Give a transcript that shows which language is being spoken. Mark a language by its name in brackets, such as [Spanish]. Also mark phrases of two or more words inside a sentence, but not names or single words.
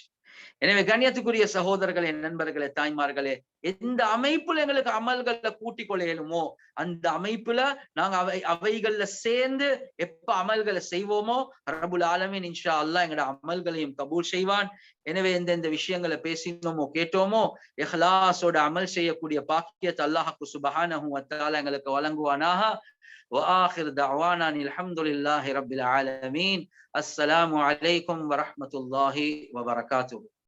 [Tamil] எனவே கண்ணியத்துக்குரிய சகோதரர்களே, நண்பர்களே, தாய்மார்களே, எந்த அமைப்புல எங்களுக்கு அமல்களை கூட்டிக் கொள்ள இயலுமோ அந்த அமைப்புல நாங்க அவைகள்ல சேர்ந்து எப்ப அமல்களை செய்வோமோ [Arabic] رب العالمين إن شاء الله [Tamil] எங்களோட அமல்களையும் கபூல் செய்வான். எனவே எந்தெந்த விஷயங்களை பேசினோமோ கேட்டோமோ இஹ்லாஸோட அமல் செய்யக்கூடிய பாக்கியத்தை [Arabic] الله سبحانه وتعالى [Tamil] எங்களுக்கு வழங்குவானாக. [Arabic] وآخر دعوانا الحمد لله رب العالمين. السلام عليكم ورحمة الله وبركاته.